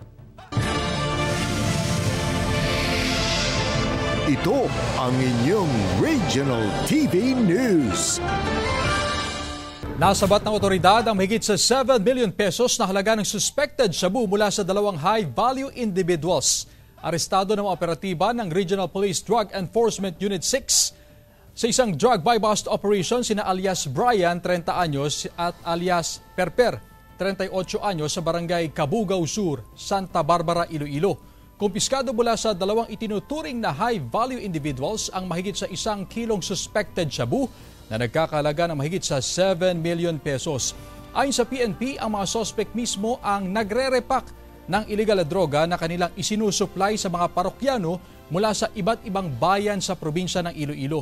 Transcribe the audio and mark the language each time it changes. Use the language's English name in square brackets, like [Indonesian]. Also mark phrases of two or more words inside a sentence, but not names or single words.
[Filipino] Ito ang inyong Regional TV News. Nasabat ng otoridad ang mahigit sa 7 [English] million pesos [Filipino] na halaga ng suspected shabu mula sa dalawang [English] high-value individuals. [Filipino] Arestado ng mga operatiba ng Regional Police Drug Enforcement Unit 6 sa isang [English] drug buy-bust operation [Filipino] sina alias Brian, 30 anyos at alias Perper, 38 anyos sa barangay Cabugao Sur, Santa Barbara, Iloilo. Kumpiskado mula sa dalawang itinuturing na [English] high-value individuals [Filipino] ang mahigit sa 1 kilong suspected shabu na nagkakalaga ng mahigit sa 7 [English] million pesos. [Filipino] Ayon sa PNP, ang mga suspect mismo ang nagre-repack ng illegal na droga na kanilang isinusupply sa mga parokyano mula sa iba't ibang bayan sa probinsya ng Iloilo.